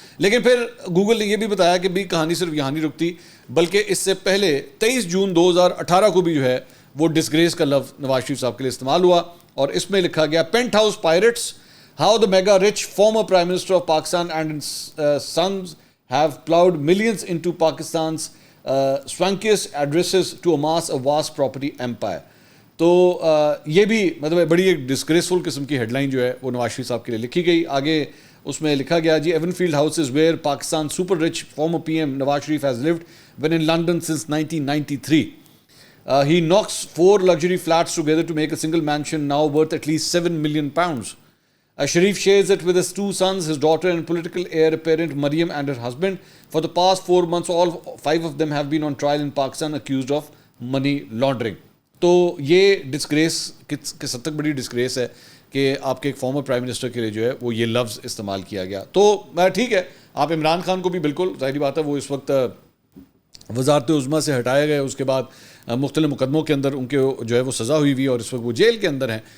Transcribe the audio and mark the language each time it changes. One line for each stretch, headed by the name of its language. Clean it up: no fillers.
Urdu: لیکن پھر گوگل نے یہ بھی بتایا کہ بھی کہانی صرف یہاں نہیں رکتی, بلکہ اس سے پہلے 23 جون 2018 کو بھی جو ہے وہ ڈسگریس کا لفظ نواز شریف صاحب کے لیے استعمال ہوا, اور اس میں لکھا گیا
English: Penthouse pirates how the mega rich former prime minister of Pakistan and sons have ploughed millions into Pakistan's swankiest addresses to amass a vast property empire.
Urdu: تو یہ بھی مطلب بڑی ایک ڈسگریسفل قسم کی ہیڈ لائن جو ہے وہ نواز شریف صاحب کے لیے لکھی گئی. آگے اس میں لکھا گیا جی
English: Avenfield house is where Pakistan super rich former P M Nawaz Sharif has lived when in London since 1993. He knocks 4 luxury flats together to make a single mansion now worth at least £7 million. Sharif shares it with his 2 sons, his daughter and political heir apparent Maryam and her husband. For the past 4 months, all 5 of them have been on trial in Pakistan accused of money laundering.
Urdu: تو یہ ڈسگریس کس حد تک بڑی ڈسگریس ہے کہ آپ کے ایک فارمر پرائم منسٹر کے لیے جو ہے وہ یہ لفظ استعمال کیا گیا. تو ٹھیک ہے, آپ عمران خان کو بھی بالکل ظاہری بات ہے وہ اس وقت وزارت عظمیٰ سے ہٹایا گیا, اس کے بعد مختلف مقدموں کے اندر ان کے جو ہے وہ سزا ہوئی ہوئی ہے اور اس وقت وہ جیل کے اندر ہیں.